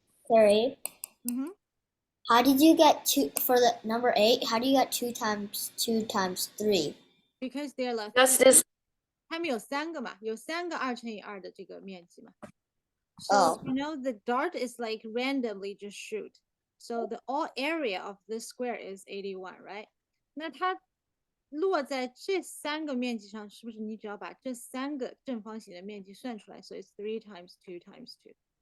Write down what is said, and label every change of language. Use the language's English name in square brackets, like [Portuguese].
[English] Carrie, Mm-hmm. how did you get 2 for the number 8? How do you get 2 times 2 times 3? Because they're like, That's this. [Chinese] 他们有3个嘛，有3个2乘以2的这个面积嘛。 [English] So, Oh. you know, the dart is like randomly just shoot. So the all area of this square is 81, right? [Chinese] 那它落在这三个面积上，是不是你只要把这三个正方形的面积算出来？ [English] So it's 3 times 2 times 2.